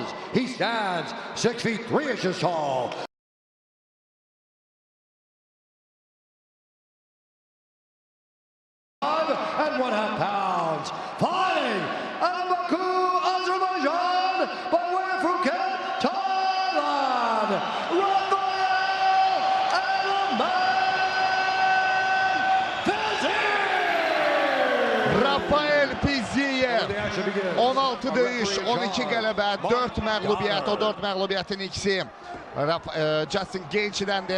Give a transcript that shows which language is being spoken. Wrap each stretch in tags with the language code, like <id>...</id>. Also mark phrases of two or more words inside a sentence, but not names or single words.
<en>He stands 6 feet 3 inches tall. And 1/2 pounds, fighting out of Baku, Azerbaijan, by way of Phuket, Thailand, Rafael Fiziev!</en> <az>Rafael Fiziev 16 döyüş, 12 qələbə, 4 məğlubiyyət, o 4 məğlubiyyətin ikisi Justin Gaethje'dəndir.</az>